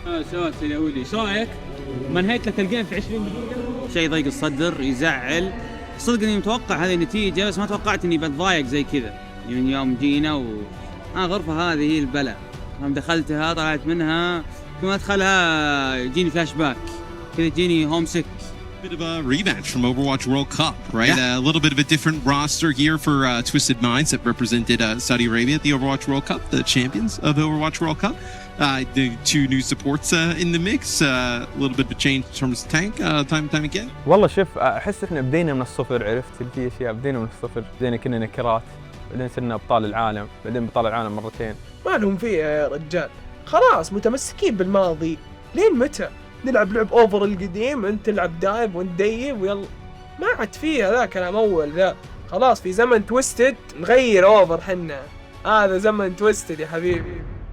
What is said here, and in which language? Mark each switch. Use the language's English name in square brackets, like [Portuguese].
[Arabic] سؤال سيدي أولي، شو رأيك؟ منهيت لك الجيم في 20 دقيقة؟ شيء ضيق الصدر، يزعل. صدق إني متوقع هذه النتيجة، بس ما توقعت إني بتضايق زي كذا. من يوم جينا غرفة هذه هي البلاء. يوم دخلتها طلعت منها كما أدخلها يجيني فلاش باك، كذا يجيني هوم سيك. [English] Bit of a rematch from Overwatch World Cup, right? Yeah. A little bit of a different roster here for Twisted Minds that represented Saudi Arabia at the Overwatch World Cup, the champions of the Overwatch World Cup. The two new supports in the mix, a little bit of a change in terms of tank, time again. [Arabic] والله شوف احس احنا بدينا من الصفر، عرفت في اشياء بدينا من الصفر، بدينا كنا نكرات، بعدين صرنا ابطال العالم، بعدين بطل العالم مرتين. ما لهم فيه يا رجال، خلاص متمسكين بالماضي، لين متى؟ نلعب لعب اوفر القديم، انت تلعب دايب وانت ديب ويلا، ما عاد فيه ذا كلام اول ذا، خلاص في زمن تويستد نغير اوفر حنا، هذا زمن تويستد يا حبيبي.